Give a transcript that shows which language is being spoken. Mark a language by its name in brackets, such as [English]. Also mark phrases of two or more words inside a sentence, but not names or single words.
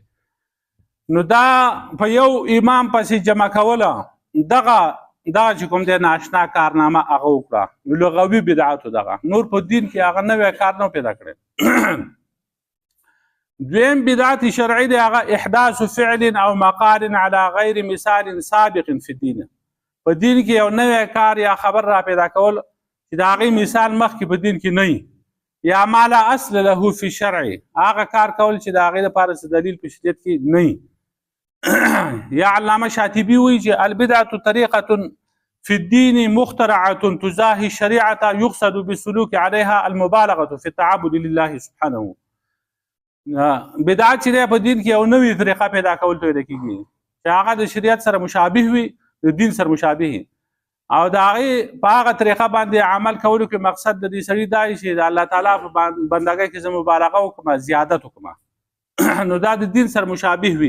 [Pashto] نو دا په یو امام پسې جمع کوله، دغه چې کوم دی ناشنا کارنامه هغه وکړه. نو لغوي بدعت و دغه، نور په دین کې هغه نوی کار نه پیدا کړی. دویم بدعت شرعي دی، هغه [Arabic] احداث فعل او مقال على غیر مثال سابق فی الدین. [Pashto] په دین کې یو نوی کار یا خبر را پیدا کول چې د هغې مثال مخکې په دین کې نه وي، یا [Arabic] ما لا اصل له فی شرع، [Pashto] هغه کار کول چې د هغې دپاره څه دلیل په شریعت کې نه وي. یا علامه شاطبي وایي چې [Arabic] البدعة طریقة فی الدین مخترعة تزاحي الشریعة یقصد بالسلوک علیها المبالغة فی التعبد لله سبحانه. [Pashto] بدعت چې دی په دین کې یو نوې طریقه پیدا کول ته ویل کېږي چې هغه د شریعت سره مشابه وي، د دین سره مشابه، او د هغې په هغه طریقه باندې عمل کولو کې مقصد د دې سړي دا چې د الله تعالی په بندګۍ کې زه مبالغه وکړم، زیادت وکړم، نو دا د دین سره مشابه وي.